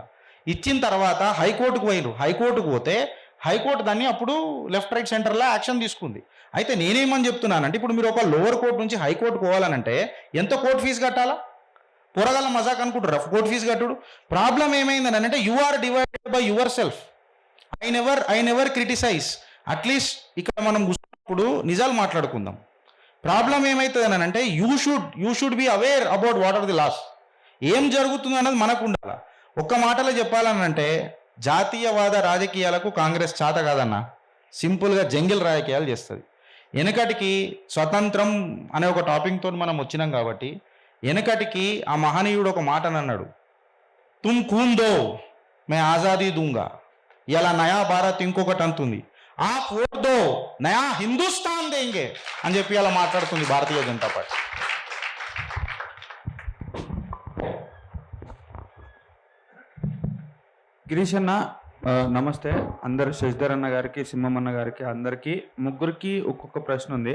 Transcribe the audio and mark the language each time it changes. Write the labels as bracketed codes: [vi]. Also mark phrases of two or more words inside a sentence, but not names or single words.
[te] ఇచ్చిన తర్వాత హైకోర్టుకు పోయినారు. హైకోర్టుకు పోతే హైకోర్టు దాన్ని అప్పుడు [en] left right [te] సెంటర్లో యాక్షన్ తీసుకుంది. అయితే నేనేమని చెప్తున్నానంటే, ఇప్పుడు మీరు ఒక [en] lower court [te] నుంచి హైకోర్టు పోవాలనంటే ఎంత [en] court fee [te] కట్టాలా? పొరగల మజాక్ అనుకుంటారు [en] court fee [te] కట్టుడు. ప్రాబ్లం ఏమైందని అంటే, [en] you are divided by yourself. I never criticize. [te] అట్లీస్ట్ ఇక్కడ మనం కూర్చున్నప్పుడు నిజాలు మాట్లాడుకుందాం. ప్రాబ్లం ఏమవుతుంది అని అంటే, [en] you should be aware about what are the laws. [te] ఏం జరుగుతుంది అన్నది మనకు ఉండాలి. ఒక్క మాటలో చెప్పాలని అంటే, జాతీయవాద రాజకీయాలకు కాంగ్రెస్ చేత కాదన్న, సింపుల్గా జంగిల్ రాజకీయాలు చేస్తుంది. వెనకటికి స్వతంత్రం అనే ఒక టాపిక్తో మనం వచ్చినాం కాబట్టి, వెనకటికి ఆ మహనీయుడు ఒక మాట అన్నాడు, [hi] तुम ख़ून दो मैं आज़ादी दूँगा. [te] ఇలా [hi] नया भारत [te] ఇంకొకటి అంటుంది, ఆ [hi] वोट दो नया हिंदुस्तान देंगे [te] అని చెప్పి అలా మాట్లాడుతుంది భారతీయ జనతా పార్టీ. గిరీష్ అన్న నమస్తే. అందరు శశిధర్ అన్న గారికి, సింహమన్న గారికి, అందరికీ ముగ్గురికి ఒక్కొక్క ప్రశ్న ఉంది.